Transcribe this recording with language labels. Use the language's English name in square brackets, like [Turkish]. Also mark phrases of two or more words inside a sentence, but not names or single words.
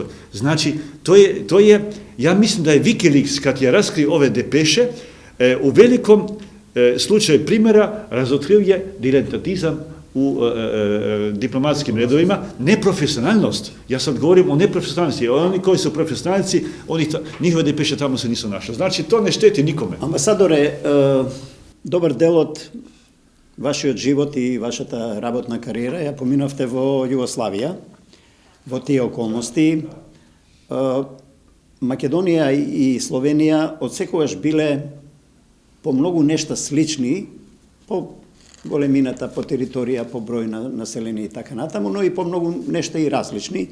[Serbian] Znači, to je, ja mislim da je Wikileaks, kad je raskrio ove depeše, u velikom slučaju primjera razotkrio je diletantizam u diplomatskim redovima, neprofesionalnost. Ja sad govorim o neprofesionalnosti. Oni koji su profesionalci, njihove depeše tamo se nisu našli. Znači, to ne šteti nikome. [Macedonian] Амбасадоре, добар дел од вашиот живот и вашата работна кариера ја поминавте во Југославија, во тие околности. Македонија и Словенија одсекогаш биле по многу нешта слични, по големината, по територија, по број на население и така натаму, но и по многу нешта и различни.